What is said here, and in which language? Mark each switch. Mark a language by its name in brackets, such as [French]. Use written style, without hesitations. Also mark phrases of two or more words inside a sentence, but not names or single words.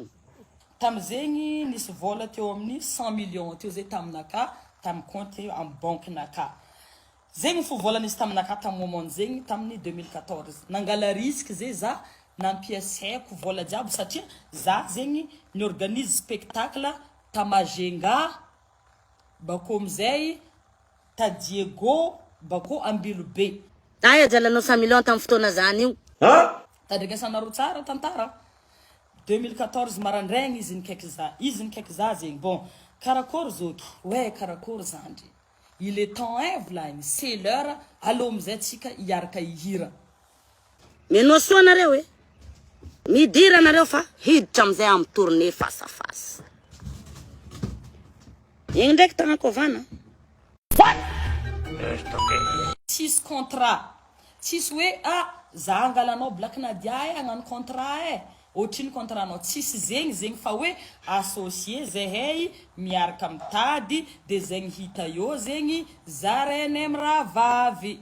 [Malagasy] Tamizegny nisy vola teo amin'ny 100 millions teo zay taminaka tam [French] compte en banque [Malagasy] naka. Zegny fo vola nisy taminaka tam moment zegny tamin'ny 2014. Nangala risque zay za nampiasaiko vola jiaby satria za zegny ni [French] organise spectacle [Malagasy] ta Majenga bako amizay ta Diego bako Ambilobe. Aya jalanao 100 millions tam fotoana zany io. Tadregasanareo tsara tantara. 2014 marandraigny izy nikaiky za zegny. Bon, karakory zoky. Ouais, karakory zandry. [French] Il est temps volaigny, c'est l'heure. [Malagasy] Allô mizay tsika iaraka ihira. Meno soa nareo e. Midira nareo fa hiditra amizay am [French] tournée face à face. [Malagasy] Igny ndraiky tagnakovana. Tsisy contrat. Tsisy hoe za angalanao Black Nadia agnano contrat otriny contrat anao tsisy zegny fa hoe associé zahay miaraka mitady de zegny hita eo zegny zarene amravavy